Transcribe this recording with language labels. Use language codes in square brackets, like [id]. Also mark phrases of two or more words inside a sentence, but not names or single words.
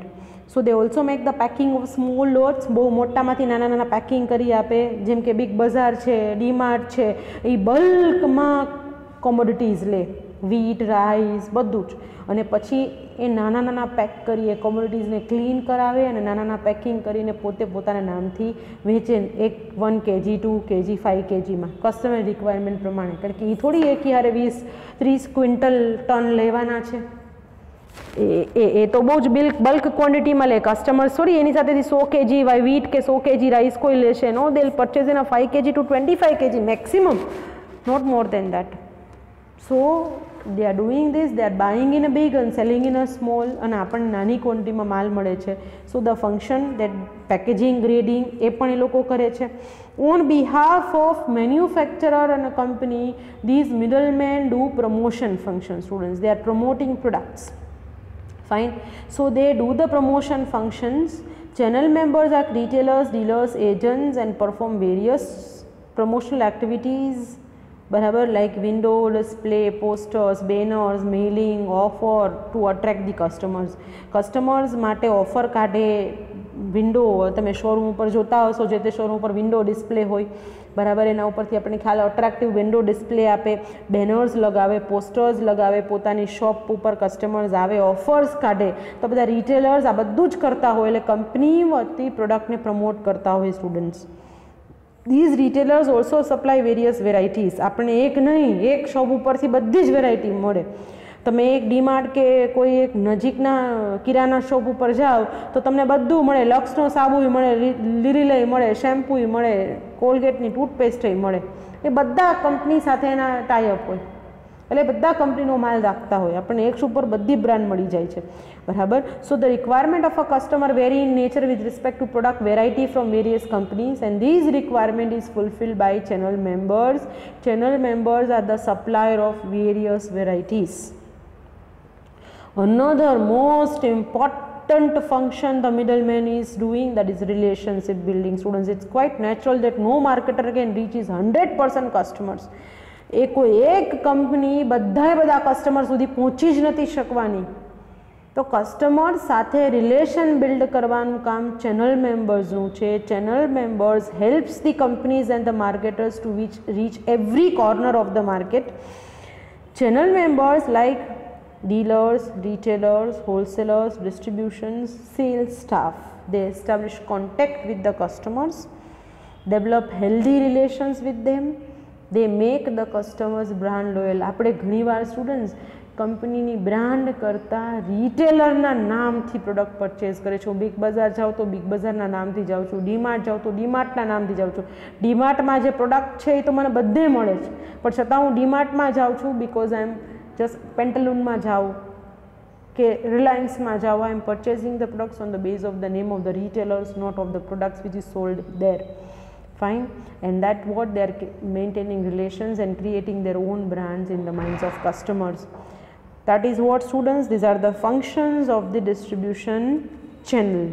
[en] so they also make the packing of small lots, [gu] બહુ મોટામાંથી નાના નાના પેકિંગ કરી આપે, જેમ કે બિગ બજાર છે, ડીમાર્ટ છે, એ બલ્કમાં કોમોડિટીઝ લે, વીટ, રાઈસ બધું જ, અને પછી એ નાના નાના પેક કરી એ કોમોડિટીઝને ક્લીન કરાવે અને નાના નાના પેકિંગ કરીને પોતે પોતાના નામથી વેચે, એક 1 kg 2 kg 5 kgમાં [en] customer requirement [gu] પ્રમાણે. કારણ કે એ થોડી એક યારે 20-30 ક્વિન્ટલ ટન લેવાના છે, એ તો બહુ જ [en] bulk quantityમાં [gu] લે. કસ્ટમર્સ થોડી એની સાથેથી 100 kg વીટ કે 100 kg રાઈસ કોઈ લેશે, [en] no, they will purchase in a 5 kg to 25 kg મેક્સિમમ, not more than that. So they are doing this, they are buying in a big and selling in a small, [gu] અને આપણને નાની ક્વોન્ટિટીમાં માલ મળે છે. [en] so the function that packaging, grading [gu] એ પણ એ લોકો કરે છે. [en] on behalf of manufacturer અને કંપની, these middlemen do promotion function students, they are promoting products. Fine. So they do the promotion functions. Channel members are retailers, dealers, agents and perform various promotional activities, બરાબર, like window display, posters, banners, mailing, offer to attract the customers. [gu] કસ્ટમર્સ માટે ઓફર કાઢે, વિન્ડો તમે શોરૂમ ઉપર જોતા હશો, જે તે શોરૂમ ઉપર [en] window display [gu] હોય, બરાબર, એના ઉપરથી આપણને ખ્યાલ [en] attractive window display [gu] આપે, બેનર્સ લગાવે, પોસ્ટર્સ લગાવે, પોતાની શોપ ઉપર કસ્ટમર્સ આવે, ઓફર્સ કાઢે. તો બધા રિટેલર્સ આ બધું જ કરતા હોય, એટલે કંપની વતી પ્રોડક્ટને પ્રમોટ કરતા હોય સ્ટુડન્ટ્સ. [en] These retailers also supply various varieties. [gu] આપણે એક નહીં, એક શોપ ઉપરથી બધી જ વેરાયટી મળે. તમે એક ડીમાર્ટ કે કોઈ એક નજીકના કિરાના શોપ ઉપર જાઓ તો તમને બધું મળે, લક્સનો સાબુય મળે, લીરીલય મળે, શેમ્પૂય મળે, કોલગેટની ટૂથપેસ્ટય મળે. એ બધા કંપની સાથે એના ટાઈઅપ હોય, એટલે બધા કંપનીનો માલ રાખતા હોય, આપણને એક શોપ પર બધી બ્રાન્ડ મળી જાય છે, બરાબર. [en] so the requirement of a customer vary in nature with respect to product variety from various companies, and these requirement is fulfilled by channel members. channel members are the supplier of various varieties. Another most important function the middleman is doing, that is relationship building. Students, it's quite natural that no marketer can reach his 100% customers. [gu] એ કોઈ એક કંપની બધા કસ્ટમર સુધી પહોંચી જ નથી શકવાની, તો કસ્ટમર સાથે [en] relation build [gu] કરવાનું કામ [en] channel membersનું [gu] છે. [en] channel members helps the companies and the marketers to reach every corner of the market. channel members like dealers, retailers, wholesalers, distributions, sales staff, they establish contact with the customers, develop healthy relations with them, they make the customers brand loyal. [gu] આપણે ઘણીવાર સ્ટુડન્ટ્સ કંપનીની બ્રાન્ડ કરતાં રિટેલરના નામથી [en] product purchase [gu] કરે છે. બિગ બજાર જાઉં તો બિગ બજારના નામથી જાઉં છું, ડીમાર્ટ જાઉં તો ડીમાર્ટના નામથી જાઉં છું. ડીમાર્ટમાં જે પ્રોડક્ટ છે એ તો મને બધે મળે છે, પણ છતાં હું ડીમાર્ટમાં જાઉં છું [en] because I am just [gu] પેન્ટલૂનમાં જાઉં કે રિલાયન્સમાં જાઓ, [en] I am purchasing the products on the base of the name of the retailers, not of the products which is sold there. Fine. And that what they are maintaining relations and creating their own brands in the minds of customers. That is what, students, these are the functions of the distribution channel.